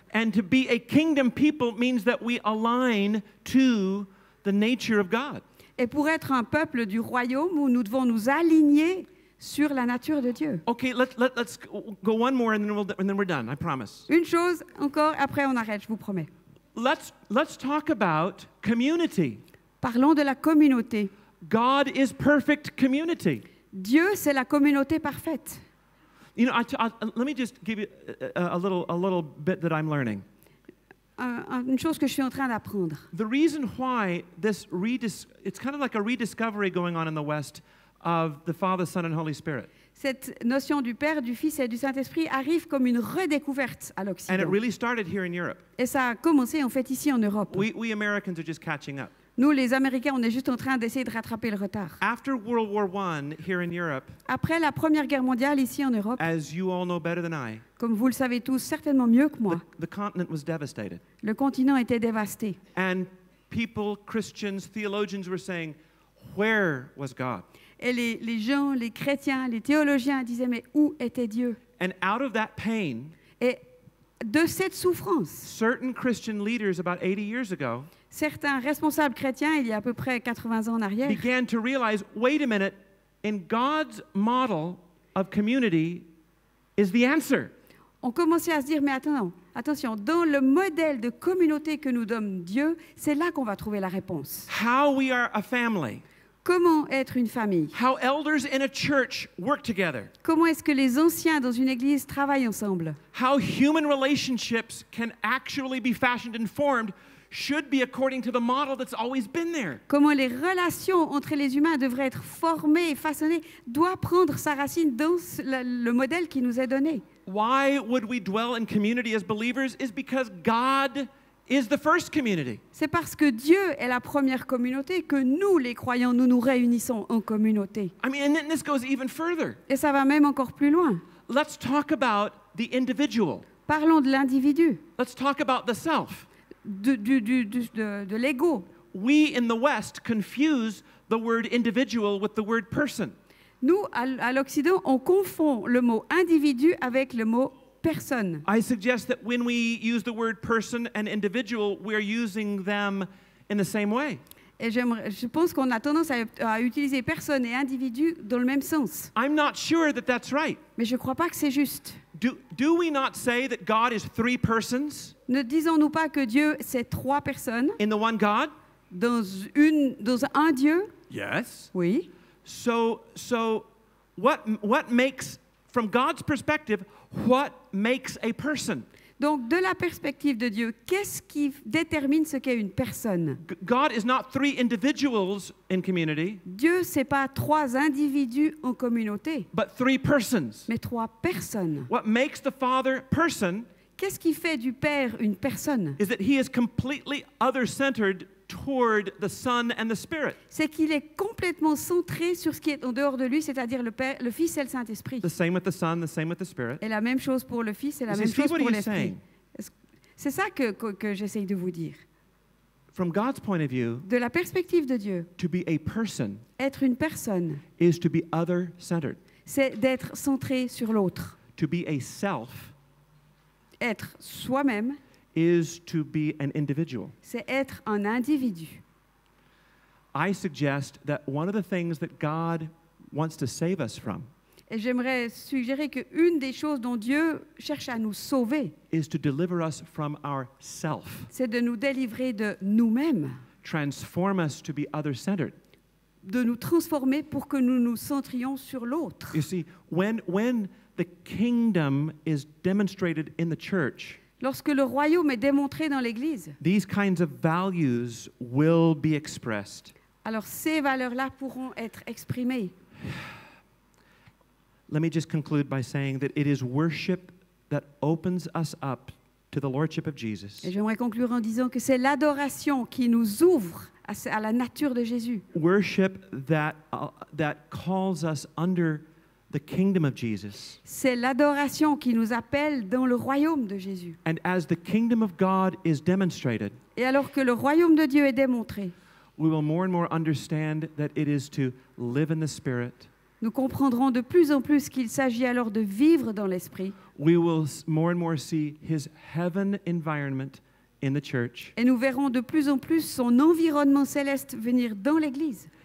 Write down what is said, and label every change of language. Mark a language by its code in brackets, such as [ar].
[en] and to be a kingdom people means that we align to the nature of God. [fr] Et pour être un peuple du royaume, où nous devons nous aligner sur la nature de Dieu. [en] Okay, let's go one more and then we're done, I promise. [fr] Une chose encore, après on arrête, je vous promets. [en] Let's talk about community. [fr] Parlons de la communauté. [en] God is perfect community. [fr] Dieu, c'est la communauté parfaite. [en] You know, let me just give you a little bit that I'm learning. [fr] Une chose que je suis en train d'apprendre. [en] The reason why it's kind of like a rediscovery going on in the West of the Father, Son, and Holy Spirit. [fr] Cette notion du Père, du Fils et du Saint-Esprit arrive comme une redécouverte à [en] And it [fr] l'Occident. [en] really started here in Europe. [fr] Et ça a commencé en fait ici en Europe. [en] We Americans are just catching up. [fr] Nous, les Américains, on est juste en train d'essayer de rattraper le retard. [en] After World War I here in Europe, [fr] Après la Première Guerre mondiale ici en Europe, [en] as you all know better than I, [fr] comme vous le savez tous certainement mieux que moi, [en] the continent was devastated. [fr] le continent était dévasté. [en] And people, Christians, theologians were saying, Where was God? [fr] Et les gens, les chrétiens, les théologiens disaient, mais où était Dieu? [en] And out of that pain, [fr] Et de cette souffrance, [en] certain Christian leaders about 80 years ago [fr] certains responsables chrétiens, il y a à peu près 80 ans en arrière, [en] began to realize, wait a minute, in God's model of community is the answer. [fr] ont commencé à se dire, mais attention, dans le modèle de communauté que nous donne Dieu, c'est là qu'on va trouver la réponse. [en] How we are a family. [fr] Comment être une famille? [en] How elders in a church work together. [fr] Comment est-ce que les anciens dans une église travaillent ensemble? [en] How human relationships can actually be fashioned and formed should be according to the model that's always been there. [fr] Comment les relations entre les humains devraient être formées et façonnées doit prendre sa racine dans le modèle qui nous est donné. [en] Why would we dwell in community as believers is because God is the first community. [fr] C'est parce que Dieu est la première communauté que nous, les croyants, nous nous réunissons en communauté. [en] I mean, and then this goes even further. [fr] Et ça va même encore plus loin. [en] Let's talk about the individual. [fr] Parlons de l'individu, [en] Let's talk about the self. [fr] de l'ego. [en] We in the West confuse the word individual with the word person. [fr] Nous, à l'Occident, on confond le mot individu avec le mot personne. [en] I suggest that when we use the word person and individual, we're using them in the same way. [fr] Et je pense qu'on a tendance à utiliser personne et individu dans le même sens. [en] I'm not sure that that's right. [fr] Mais je ne crois pas que c'est juste. [en] Do we not say that God is three persons [fr] Ne disons-nous pas que Dieu, c'est trois personnes [en] in the one God? [fr] dans un Dieu? [en] Yes. [fr] Oui. [en] So what makes, from God's perspective, what makes a person? [fr] Donc, de la perspective de Dieu, qu'est-ce qui détermine ce qu'est une personne? [en] God is not three individuals in community, [fr] Dieu, c'est pas trois individus en communauté, [en] but three persons. [fr] mais trois personnes. [en] What makes the Father person [fr] Qu'est-ce qui fait du Père une personne? [en] is that he is completely other-centered toward the Son and the Spirit. [fr] C'est qu'il est complètement centré sur ce qui est en dehors de lui, c'est-à-dire le Père, le Fils et le Saint-Esprit. [en] The same with the Son, the same with the Spirit. [fr] Et la même chose pour le Fils et la [en] You [fr] même [en] see [fr] chose [en] what [fr] pour [en] he's [fr] l'Esprit. [en] saying? [fr] C'est ça que j'essaye de vous dire. [en] From God's point of view, [fr] De la perspective de Dieu, [en] to be a person [fr] être une personne, [en] is to be other-centered. [fr] c'est d'être centré sur l'autre. [en] To be a self [fr] Être soi-même, [en] is to be an individual. [fr] c'est être un individu. [en] I suggest that one of the things that God wants to save us from [fr] Et j'aimerais suggérer qu'une des choses dont Dieu cherche à nous sauver, [en] is to deliver us from our self, [fr] c'est de nous délivrer de nous-mêmes, [en] transform us to be other-centered. [fr] de nous transformer pour que nous nous centrions sur l'autre. [en] You see, when the kingdom is demonstrated in the church, [fr] Lorsque le royaume est démontré dans l'Église, [en] these kinds of values will be expressed. [fr] alors ces valeurs-là pourront être exprimées. [en] Let me just conclude by saying that it is worship that opens us up to the Lordship of Jesus. [fr] Et j'aimerais conclure en disant que c'est l'adoration qui nous ouvre à la nature de Jésus. [en] Worship that calls us under the kingdom of Jesus. [fr] C'est l'adoration qui nous appelle dans le royaume de Jésus. [en] And as the kingdom of God is demonstrated, [fr] Et alors que le royaume de Dieu est démontré, [en] we will more and more understand that it is to live in the Spirit. [fr] nous comprendrons de plus en plus qu'il s'agit alors de vivre dans l'esprit. [en] We will more and more see His heaven environment in the church. [fr] Et nous verrons de plus en plus son environnement céleste venir dans l'Église.